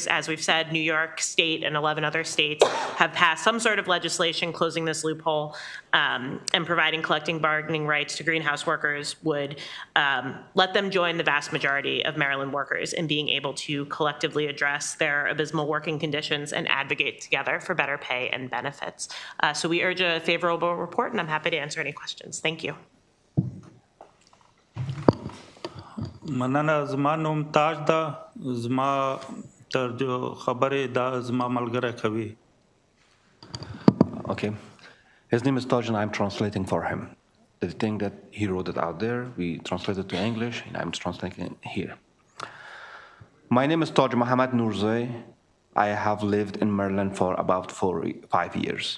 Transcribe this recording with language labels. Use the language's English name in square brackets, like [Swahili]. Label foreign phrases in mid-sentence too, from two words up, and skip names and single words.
[English] As we've said, New York State and 11 other states have passed some sort of legislation closing this loophole, and providing collective bargaining rights to greenhouse workers would let them join the vast majority of Maryland workers in being able to collectively address their abysmal working conditions and advocate together for better pay and benefits. So we urge a favorable report, and I'm happy to answer any questions. Thank you. [Pashto] مننه زما نوم تاج ده زما تر خبرې دا زما ملګری کوي. [English] Okay. His name is Taj and I'm translating for him. The thing that he wrote it out there, we translated to English and I'm translating it here. My name is Taj Mohammad Nourzai. I have lived in Maryland for about 5 years.